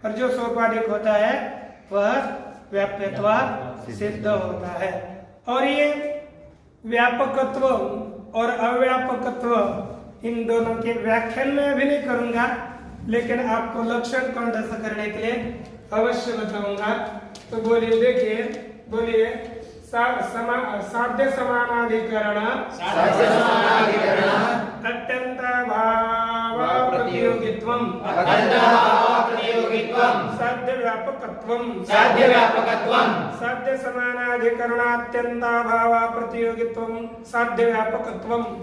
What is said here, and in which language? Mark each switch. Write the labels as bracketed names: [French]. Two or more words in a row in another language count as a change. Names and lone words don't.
[Hindi] और जो सोपाधिक होता है वह व्याप्यत्व सिद्ध होता है। और ये व्यापकत्व और अव्यापकत्व, इन दोनों के व्याख्यान में अभी नहीं करूंगा, लेकिन आपको लक्षण कंठस्थ करने के लिए अवश्य बताऊंगा। तो बोलिए, देखिए, बोलिए। [Sanskrit] साध्य समानाधिकरण अत्यंत भाव प्रतियोगित्वम साध्य व्यापकत्वम साध्य समानाधिकरण अत्यंत भाव प्रतियोगित्वम साध्य व्यापकत्वम